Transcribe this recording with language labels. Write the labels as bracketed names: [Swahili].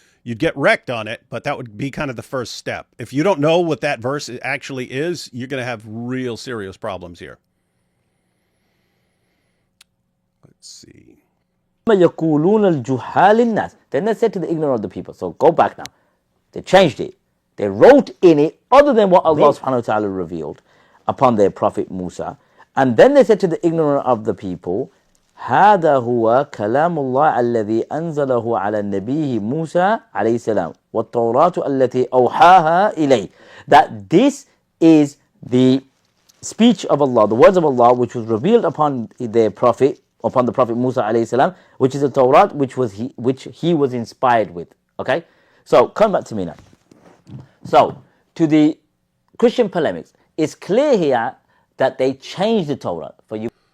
[English] You'd get wrecked on it, but that would be kind of the first step. If you don't know what that verse actually is, you're going to have real serious problems here. Let's see. [Arabic] يَقُولُونَ الْجُهَّالِ النَّاسِ. [English] Then they said to the ignorant of the people. So go back now. They changed it. They wrote in it other than what Allah subhanahu wa ta'ala revealed upon their prophet Musa. And then they said to the ignorant of the people, [Arabic] هذا هو كلام الله الذي أنزله على نبيه موسى عليه السلام والتوراة التي أوحاها إليه. [English] That this is the speech of Allah, the words of Allah, which was revealed upon their prophet, upon the prophet Musa alayhi salam, which is the Torah, which he was inspired with. Okay, so come back to me now. So to the Christian polemics, it's clear here that they changed the Torah for you.